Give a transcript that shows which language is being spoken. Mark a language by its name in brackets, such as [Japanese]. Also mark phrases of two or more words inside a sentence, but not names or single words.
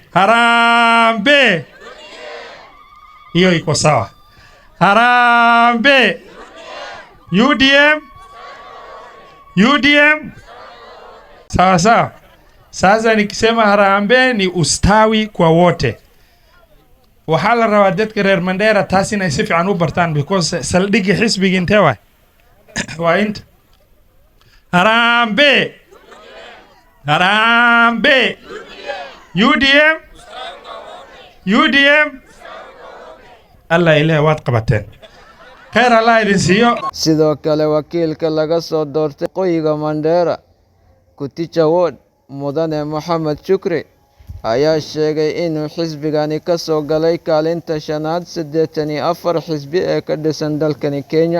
[Swahili] Harambee. Hiyo iko sawa. Harambee. UDM. UDM. Sawa sawa. Sasa nikisema harambee ni ustawi kwa wote. [Somali] Wahala rabaa dadka reer Mandera taasi inay si fiican u bartaan, because saldhigi xisbiga intee waay waa inta. [Swahili] Harambee. Harambee. UDM. UDM. [Somali] Allah ilaahay waad qabateen. Khayr Allah idin siiyo. Sidoo kale wakiilka laga soo doortay qoyiga Mandera Kuticha Ward mudane Mohamed Shukri ayaa sheegay inuu xisbigani ka soo galay kaalinta shanaad 84 xisbi ee ka dhisan dalkani Kenya.